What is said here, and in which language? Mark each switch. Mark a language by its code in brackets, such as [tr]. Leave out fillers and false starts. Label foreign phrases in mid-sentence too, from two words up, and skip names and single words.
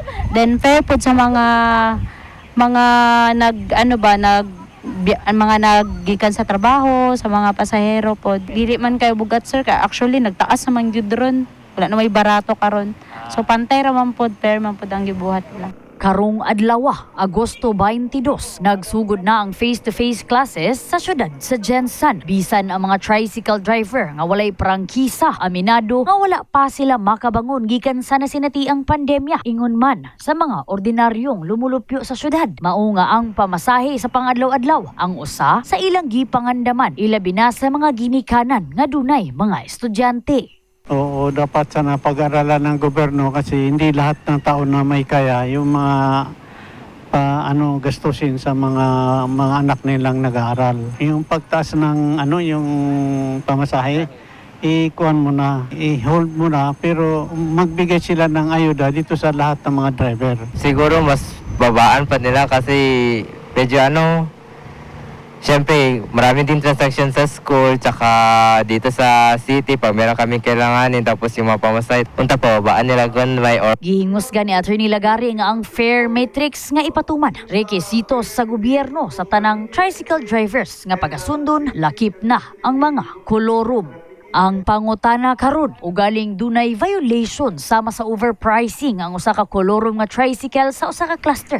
[ceb] Then fair pod sa mga mga naggikan sa trabaho, sa mga pasahero pod. Dili man kay bugat sir, kay actually nagtaas naman gyud ron. Wala na may barato karon. So pantay ra man pod, fair man pod ang gibuhat nila. Karong adlaw, Agosto 22, nagsugod na ang [en] face-to-face classes [ceb] sa syudad sa Jensan. Bisan ang mga [en] tricycle driver [ceb] nga walay prangkisa, aminado nga wala pa sila makabangon gikan sa nasinatiang pandemya. Ingon man sa mga ordinaryong lumulupyo sa syudad. Mao nga ang pamasahe sa pangadlaw-adlaw ang usa sa ilang gipangandaman, ilabi na sa mga ginikanan nga dunay mga estudyante. [tl] Oo, dapat sana pag-aralan ng gobyerno kasi hindi lahat ng tao na may kaya yung mga gastusin sa mga anak nilang nag-aaral. Yung pagtaas ng yung pamasahe, i-kuhan mo na, i-hold mo na, pero magbigay sila ng ayuda dito sa lahat ng mga driver. Siguro mas babaan pa nila kasi medyo siyempre, marami din transaction sa school, tsaka dito sa city, pag meron kami kailanganin, tapos yung mga pamasahe, punta pa, babaan nila gunway or... [ceb] Gihingusga ni Attorney Lagari nga ang [en] fare matrix [ceb] nga ipatuman, rekisitos sa gobyerno sa tanang [en] tricycle drivers [ceb] nga pagasundon, lakip na ang mga kolorum. Ang pangutana karon ugaling dunay violation sama sa overpricing ang usa ka kolorum nga tricycle sa usa ka cluster.